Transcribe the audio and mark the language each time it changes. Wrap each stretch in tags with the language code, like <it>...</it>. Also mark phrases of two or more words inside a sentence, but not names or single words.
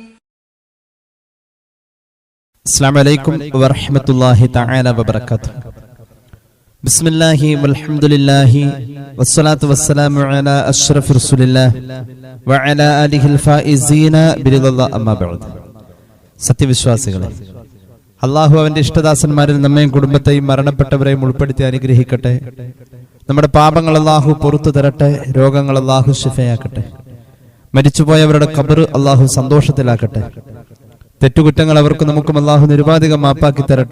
<ar>السلام عليكم ورحمة الله تعالى وبركاته. بسم الله والحمد لله والصلاة والسلام على أشرف رسول الله وعلى آله الفائزين برضا الله أما بعد.</ar> <ml>സത്യവിശ്വാസികളെ, അള്ളാഹു അവന്റെ ഇഷ്ടദാസന്മാരിൽ നമ്മയും കുടുംബത്തെയും മരണപ്പെട്ടവരെയും ഉൾപ്പെടുത്തി അനുഗ്രഹിക്കട്ടെ. നമ്മുടെ പാപങ്ങൾ അള്ളാഹു പുറത്തു തരട്ടെ. രോഗങ്ങൾ അള്ളാഹു ശിഫയാക്കട്ടെ. മരിച്ചുപോയവരുടെ ഖബർ അള്ളാഹു സന്തോഷത്തിലാക്കട്ടെ. തെറ്റുകുറ്റങ്ങൾ അവർക്കും നമുക്കും അള്ളാഹു നിരുപാധികം മാപ്പാക്കി തരട്ടെ.</ml>